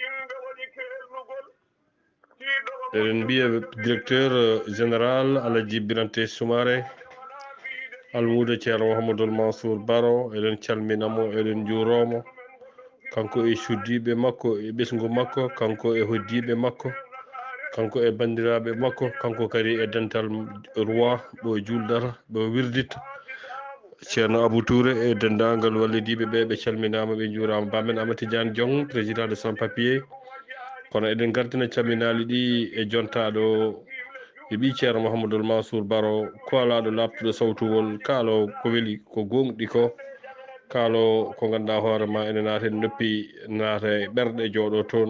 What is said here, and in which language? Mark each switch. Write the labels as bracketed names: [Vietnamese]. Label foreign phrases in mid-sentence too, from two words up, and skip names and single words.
[Fula] eɗen mbiya [French] directeur général [Fula] Alaji Birante Soumaré almudo ceerno Mouhamadoul Mansour Baro eɗen calminamo eɗen juuromo kanko e suddiɓe makko e ɓesgu makko kanko e hoddiɓe makko kanko e bandiraɓe makko kanko kadi e dental roi ɓo juldata ɓo wirdita ceerno Abou Touré e dendagal wallidiɓe ɓe calminama ɓe juurama bamen Amadou Tidiane Diong [French] président de sans papier [Fula] kono eɗen gardina calminali ɗi e jontaɗo e ɓi ceerno Mouhamadoul Mansour Baro koalaɗo labtuɗo sawtugol kaalo ko weeli ko gonɗi ko kaalo ko ganduɗa hoore ma ene naata en noppi naata e ɓerɗe jooɗo toon